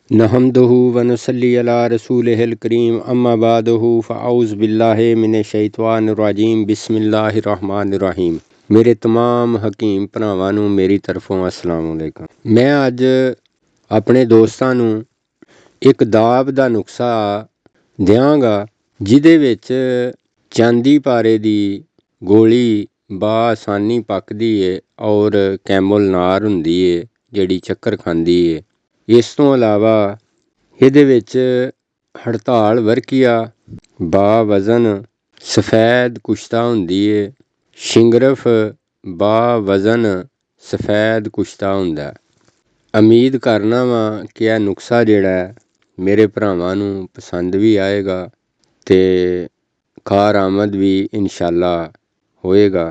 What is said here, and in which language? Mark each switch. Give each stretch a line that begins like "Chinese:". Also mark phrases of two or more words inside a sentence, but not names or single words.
Arabic: نحمده ونصلي على رسوله الكريم أما بعده فأعوذ بالله من الشيطان الرجيم بسم الله الرحمن الرحيم.
Punjabi: ਮੇਰੇ ਤਮਾਮ ਹਕੀਮ ਭਰਾਵਾਂ ਨੂੰ ਮੇਰੀ ਤਰਫ਼ੋਂ
Arabic: السلام عليكم.
Punjabi: मैं अज अपने दोस्तां नूं एक दाब दा नुस्खा दियांगा जिहदे विच चांदी पारे दी गोली बासानी पकदी है और कैमल नार हुंदी है जिहड़ी चक्कर खांदी है। इस तो इलावा ਇਹਦੇ ਵਿੱਚ ਹੜਤਾਲ ਵਰਕੀਆ ਬਾ ਵਜ਼ਨ ਸਫੈਦ ਕੁਸ਼ਤਾ ਹੁੰਦੀ ਹੈ। ਸ਼ਿੰਗਰਫ ਬਾ ਵਜ਼ਨ ਸਫੈਦ ਕੁਸ਼ਤਾ ਹੁੰਦਾ। ਉਮੀਦ ਕਰਨਾ ਵਾਂ ਕਿ ਇਹ ਨੁਸਖਾ ਜਿਹੜਾ ਮੇਰੇ ਭਰਾਵਾਂ ਨੂੰ ਪਸੰਦ ਵੀ ਆਏਗਾ ਅਤੇ ਕਾਰਆਮਦ ਵੀ ਇਨਸ਼ਾਅੱਲਾ ਹੋਏਗਾ।